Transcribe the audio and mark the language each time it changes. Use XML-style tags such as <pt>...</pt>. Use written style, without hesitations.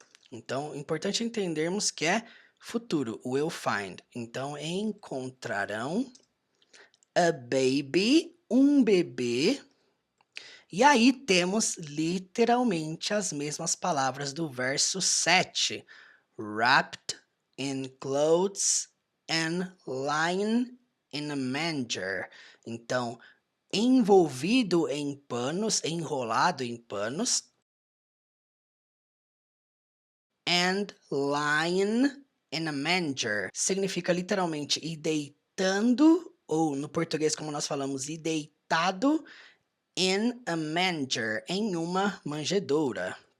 <pt>Então, importante entendermos que é futuro,</pt> <en>will find.</en> <pt>Então, encontrarão</pt> <en>a baby,</en> <pt>um bebê. E aí temos literalmente as mesmas palavras do verso 7.</pt> <en>Wrapped in clothes and lying in a manger.</en> <pt>Então, envolvido em panos, enrolado em panos.</pt> <en>And lying in a manger.</en> <pt>Significa literalmente ir deitando, ou no português como nós falamos, ir deitado</pt> <en>in a manger,</en> <pt>em uma manjedoura.</pt>